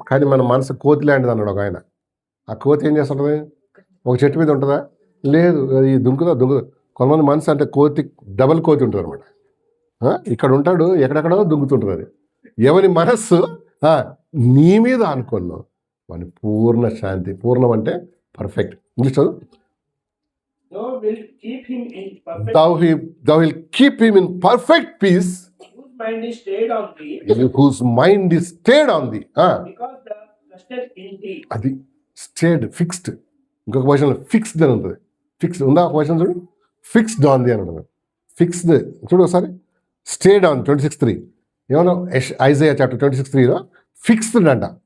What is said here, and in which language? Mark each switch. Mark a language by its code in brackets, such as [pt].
[te] కానీ మన మనసు కోతి లాంటిది అన్నాడు ఒక ఆయన. ఆ కోతి ఏం చేస్తుంటుంది? ఒక చెట్టు మీద ఉంటుందా? లేదు, అది దుంకుదా. కొంతమంది మనసు అంటే కోతి, డబల్ కోతి ఉంటుంది అనమాట. ఇక్కడ ఉంటాడు, ఎక్కడెక్కడో దుంకుతుంటుంది అది. ఎవరి మనస్సు నీ మీద ఆనుకున్నావు వాని పూర్ణ శాంతి. పూర్ణం అంటే పర్ఫెక్ట్. ఇంగ్లీష్ చదువు. [en] Thou wilt keep him in perfect Thou will keep him in perfect peace whose mind is stayed on thee, whose mind is stayed on thee. because thou trusted in thee. [te] అది stayed, fixed. ఇంకొక question fixed అని ఉంటుంది. Fixed ఉందా? ఒక question చూడు, [en] fixed on the [te] అని ఉంటుంది. Fixed చూడు ఒకసారి. స్టేడ్ ఆన్ 26:3 ఏమన్నా ఐజయా చాప్టర్ 26:3లో ఫిక్స్డ్ అంట.